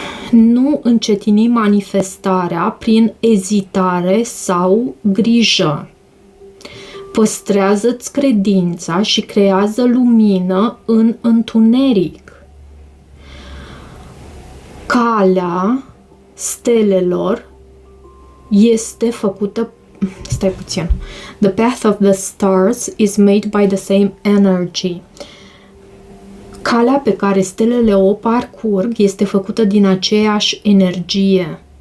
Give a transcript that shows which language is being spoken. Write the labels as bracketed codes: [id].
[ro] Nu încetini manifestarea prin ezitare sau grijă. Păstrează-ți credința și creează lumină în întuneric. Calea stelelor este făcută... Stai puțin. [en] The path of the stars is made by the same energy. [ro] Calea pe care stelele o parcurg este făcută din aceeași energie.